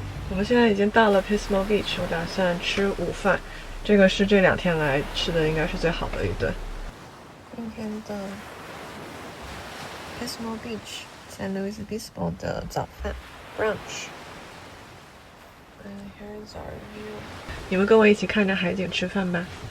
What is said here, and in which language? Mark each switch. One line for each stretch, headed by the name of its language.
Chinese: 我们现在已经到了 Pismo Beach， 我打算吃午饭。这个是这2天来吃的应该是最好的一顿。今天的 Pismo Beach San Luis Obispo 的早饭 brunch。
English: And here's our view.
Chinese: 你们跟我一起看着海景吃饭吧。